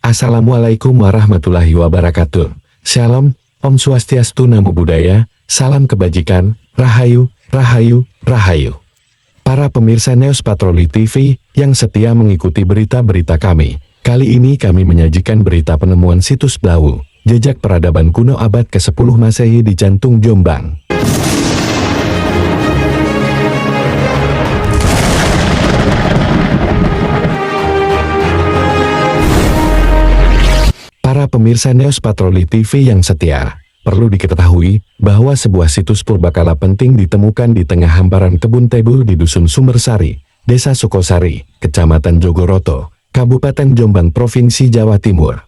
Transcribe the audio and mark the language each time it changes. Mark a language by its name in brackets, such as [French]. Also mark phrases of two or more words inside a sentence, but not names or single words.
[Arabic] السلام عليكم ورحمة الله وبركاته. [Indonesian] Shalom, [Balinese] Om Swastiastu, [Pali] Namo Buddhaya, [Indonesian] salam kebajikan, Rahayu, Rahayu, Rahayu. Para pemirsa News Patroli TV yang setia mengikuti berita-berita kami, kali ini kami menyajikan berita penemuan situs Blawu, jejak peradaban kuno abad ke-10 Masehi di jantung Jombang. Para pemirsa News Patroli TV yang setia, perlu diketahui bahwa sebuah situs purbakala penting ditemukan di tengah hamparan kebun tebu di Dusun Sumbersari, Desa Sukosari, Kecamatan Jogoroto, Kabupaten Jombang, Provinsi Jawa Timur.